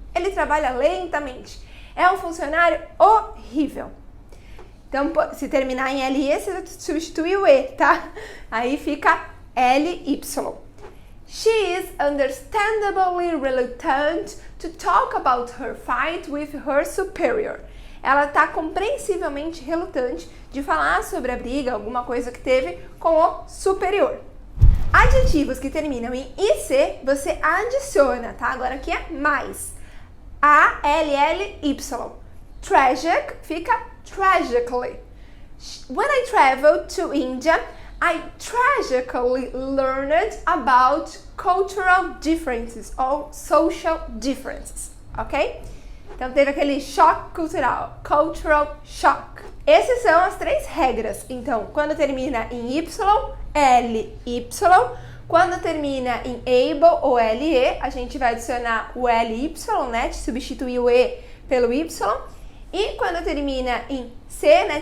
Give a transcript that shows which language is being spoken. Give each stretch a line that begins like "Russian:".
Portuguese: Ele trabalha lentamente. É um funcionário horrível. Então, se terminar em LE, você substitui o E, tá? Aí fica LY.
English: She is understandably reluctant to talk about her fight with her superior.
Portuguese: Ela está compreensivelmente relutante de falar sobre a briga, alguma coisa que teve com o superior. Adjetivos que terminam em IC, você adiciona, tá? Agora aqui é mais. ALLY. Tragic fica tragically.
English: When I traveled to India, I tragically learned about cultural differences or social differences, ok?
Portuguese: Então teve aquele choque cultural,
English: cultural shock.
Portuguese: Essas são as três regras. Então, quando termina em Y, LY, Quando termina em able ou LE, a gente vai adicionar o LY, né? Substituir o E pelo Y. E quando termina em C, né?